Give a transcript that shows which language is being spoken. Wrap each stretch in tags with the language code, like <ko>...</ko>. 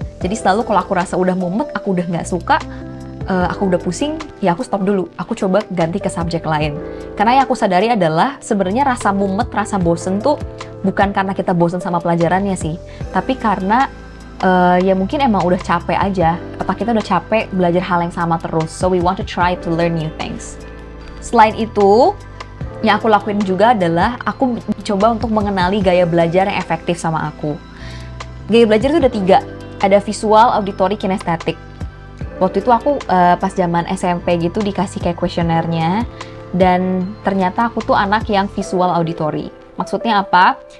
<id>Jadi selalu kalau aku rasa udah mumet, aku udah gak suka, aku udah pusing, ya aku stop dulu. Aku coba ganti ke subjek lain. Karena yang aku sadari adalah sebenarnya rasa mumet, rasa bosen tuh bukan karena kita bosen sama pelajarannya sih, tapi karena ya mungkin emang udah capek aja. Otak kita udah capek belajar hal yang sama terus.</id> <en>So we want to try to learn new things.</en> <id>Selain itu, yang aku lakuin juga adalah aku coba untuk mengenali gaya belajar yang efektif sama aku. Gaya belajar itu ada 3. Ada visual, auditory, kinestetik. Waktu itu aku pas zaman SMP gitu dikasih kayak kuesionernya, dan ternyata aku tuh anak yang visual auditory. Maksudnya apa?</id>